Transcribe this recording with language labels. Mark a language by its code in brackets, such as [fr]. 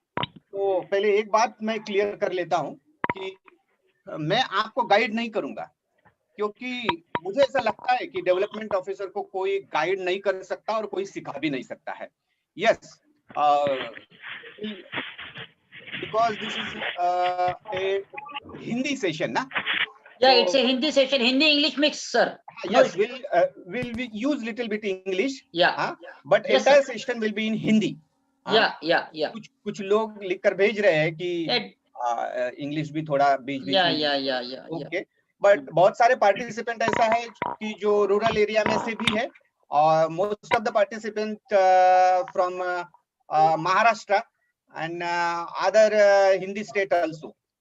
[hi] तो पहले एक बात मैं क्लियर कर लेता हूं कि मैं आपको गाइड नहीं करूंगा, क्योंकि मुझे ऐसा लगता है कि डेवलपमेंट ऑफिसर को कोई गाइड नहीं कर सकता और कोई सिखा भी नहीं सकता है। [en] Yes, because this is a Hindi session ना। Yeah, it's a Hindi session, Hindi-English mix, sir. Yes, we'll use little bit English. Yeah. But Yes, entire sir. session will be in Hindi. Yeah. [hi] कुछ लोग लिखकर भेज रहे हैं कि English भी थोड़ा बीच में। [en] Yeah. [hi] ओके, बट बहुत सारे पार्टिसिपेंट ऐसा है कि जो रूरल एरिया में से भी है, और [en] Most of the participant from Maharashtra and other Hindi state also.